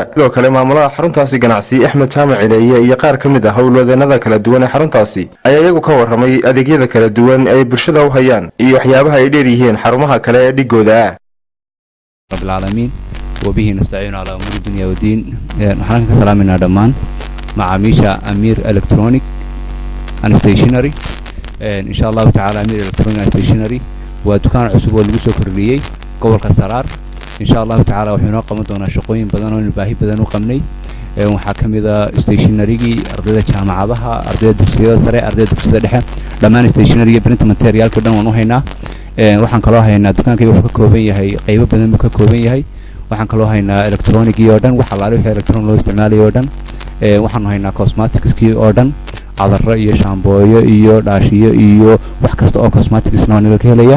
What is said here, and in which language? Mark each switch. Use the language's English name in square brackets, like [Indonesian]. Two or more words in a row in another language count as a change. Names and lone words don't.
[Somali] sidoo kale maamulaha xaruntaasi ganacsi Axmed Jaamac Ileeye iyo qaar ka mid ah howlwadeenada kala duwan ee xaruntaasi ayaa iyagu ka warramay adeegyada kala duwan ee bulshada u hayaan iyo waxyaabaha ay dheer yihiin xarumaha kale ee dhigooda ah. [Arabic] ربّ العالمين وبه نستعين على أمور الدنيا والدين. [Somali] waxaan ka salaaminaa dhammaan macaamiisha Amir Electronic and Stationery. [Arabic] إن شاء الله تعالى [Somali] Amir Electronic and Stationery waa dukaan cusub oo lagu soo kordhiyay gobolka Saraar. [Arabic] إن شاء الله تعالى [Somali] wuxuu noo qaban doonaa shaqooyin badan oo baahi badan u qabnay. waxaa ka mid ah stationery-gi ardayda jaamacadaha, ardayda dugsiyada sare, ardayda dugsiyada dhexe, dhammaan stationery-ga [English] print material-ka [Somali] dhan waan u haynaa. waxaan kaloo haynaa dukaankayga wuxuu ka kooban yahay qaybo badan buu ka kooban yahay. waxaan kaloo haynaa electronic-gii oo dhan, wax alaale wixii electronic loo isticmaalayo oo dhan. waxaanu haynaa cosmetics-kii oo dhan, cadaro iyo shaambooyo iyo dhaashiyo iyo wax kasta oo cosmetics-na waa naga ka helayaa.